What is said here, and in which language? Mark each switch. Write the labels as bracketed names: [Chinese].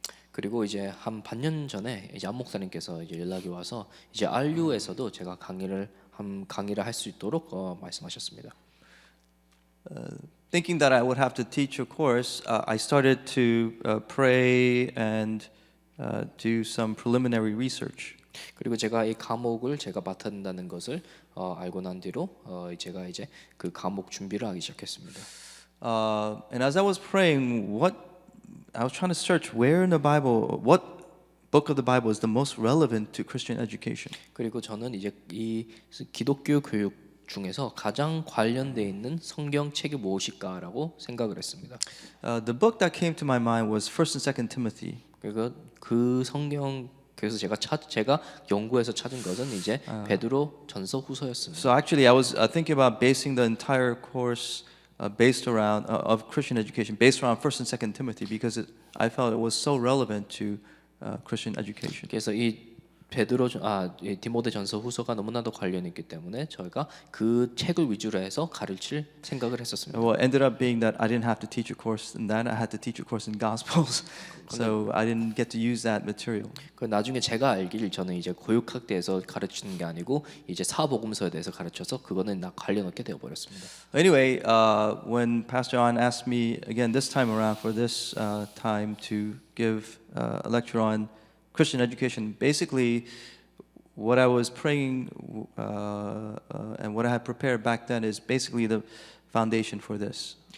[Korean] 그리고 이제 한 반년 전에 이제 안 목사님께서 이제 연락이 와서 이제 RU에서도 제가 강의를 할 수 있도록 말씀하셨습니다. [English] Thinking that I would have to teach a course, I started to pray and do some preliminary research. [Korean] 그리고 제가 이 과목을 제가 맡아야 된다는 것을 알고 난 뒤로 제가 이제 그 과목 준비를 하기 시작했습니다. [English] And as I was praying, I was trying to search where in the Bible, what book of the Bible is the most relevant to Christian education. [Korean] 그리고 저는 이제 이 기독교 교육 중에서 가장 관련돼 있는 성경 책이 무엇일까라고 생각을 했습니다. [English] The book that came to my mind was First and Second Timothy. [Korean] 그리고 그 성경 그래서 제가 연구해서 찾은 것은 이제 베드로 전서 후서였습니다. [English] So actually, I was thinking about basing the entire course based around of Christian education, based around First and Second Timothy, because I felt it was so relevant to Christian education. [Korean] 그래서 이 이 디모데 전서 후서가 너무나도 관련이 있기 때문에 저희가 그 책을 위주로 해서 가르칠 생각을 했었습니다. [English] Well, it ended up being that I didn't have to teach a course in that. I had to teach a course in Gospels, so I didn't get to use that material. [Korean] 그 나중에 제가 알기를 저는 이제 고육학대에서 가르치는 게 아니고 이제 사복음서에 대해서 가르쳐서 그거는 관련 없게 되어 버렸습니다. [English] Anyway, when Pastor An asked me again this time around for this time to give a lecture on Christian education, basically what I was praying and what I had prepared back then is basically the foundation for this.